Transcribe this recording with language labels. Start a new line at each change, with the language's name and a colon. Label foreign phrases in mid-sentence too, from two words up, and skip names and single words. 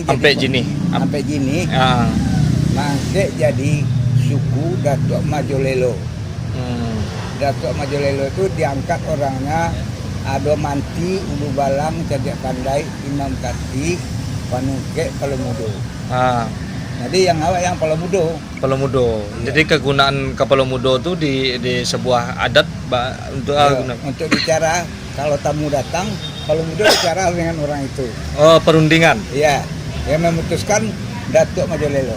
Indonesian: sampai gini. Mangke jadi suku Datuk Majolelo. Datuk Majolelo itu diangkat orangnya ada Manti, Ulu Balang, Cajak Pandai, Imam Kati, Panungke, Palomudo. Jadi yang awak yang Palomudo. Iya. Jadi kegunaan Palomudo itu di sebuah adat untuk bicara kalau tamu datang, Palomudo bicara dengan orang itu. Oh, perundingan. Iya. Yang memutuskan Datuk Majolelo.